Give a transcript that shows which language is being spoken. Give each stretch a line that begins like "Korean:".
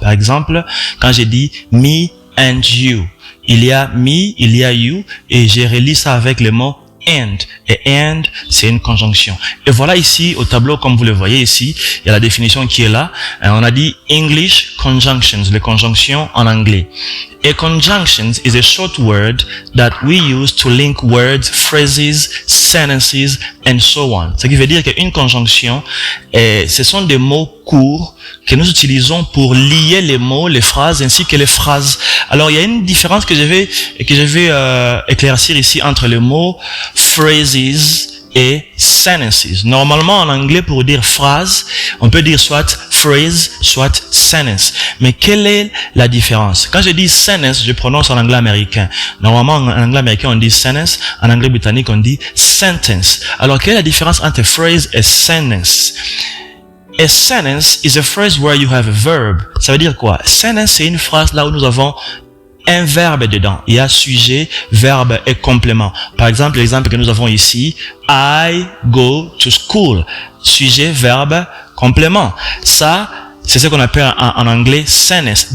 French: Par exemple, quand j'ai dit
English: me and you,
French: il y a me, il y a you, et j'ai relié ça avec le mot and. Et and, c'est une conjonction. Et voilà ici, au tableau, comme vous le voyez ici, il y a la définition qui est là. Et on a dit
English: English conjunctions,
French: les conjonctions en anglais.
English: A conjunction is a short word that we use to link words, phrases, sentences, and so on.
French: Ce qui veut dire qu'une conjonction, ce sont des mots courts que nous utilisons pour lier les mots, les phrases, ainsi que les phrases. Alors, il y a une différence que je vais éclaircir ici entre les mots phrases et sentences. Normalement, en anglais, pour dire phrase, on peut dire soit phrase, soit sentence. Mais quelle est la différence? Quand je dis sentence, je prononce en anglais américain. Normalement, en anglais américain, on dit sentence. En anglais britannique, on dit sentence. Alors, quelle est la différence entre phrase et sentence?
English: A sentence is a phrase where you have a verb.
French: Ça veut dire quoi? Sentence, c'est une phrase là où nous avons un verbe dedans. Il y a sujet, verbe et complément. Par exemple, l'exemple que nous avons ici,
English: I go to school.
French: Sujet, verbe, complément. Ça, c'est ce qu'on appelle en anglais sentence.